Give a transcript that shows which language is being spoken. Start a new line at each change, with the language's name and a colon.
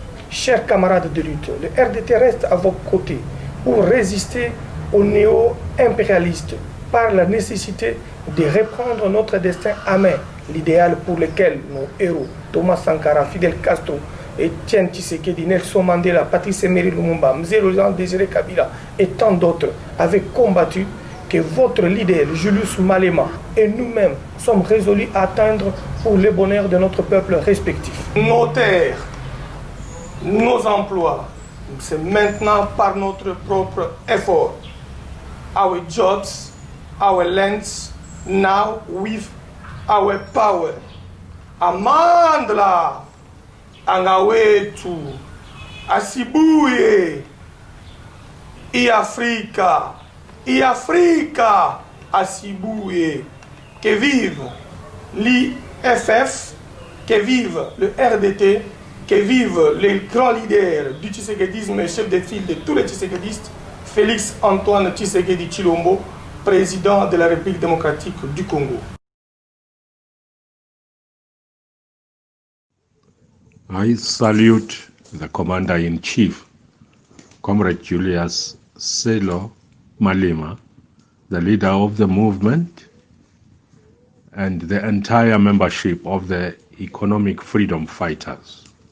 French: Chers camarades de lutte, le RDT reste à vos côtés pour résister aux néo-impérialistes par la nécessité de reprendre notre destin à main, l'idéal pour lequel nos héros, Thomas Sankara, Fidel Castro, Etienne Tshisekedi, Nelson Mandela, Patrice Emery Lumumba, Mzee Jean Désiré Kabila et tant d'autres avaient combattu, que votre leader Julius Malema et nous-mêmes sommes résolus à atteindre pour le bonheur de notre peuple respectif. Nos terres, nos emplois, c'est maintenant par notre propre effort.
English: Our jobs, our lands, now with our power.
Zulu: Amandla, Angawetu, Asibuye, Africa, Asibuye.
French: Que vive l'EFF, que vive le RDT, que vive les grands leaders du tshisekedisme et chef de file de tous les tshisekedistes, Félix Antoine Tshisekedi Tshilombo, président de la République démocratique du Congo.
English: I salute the Commander-in-Chief, Comrade Julius Selo Malema, the leader of the movement, and the entire membership of the Economic Freedom Fighters.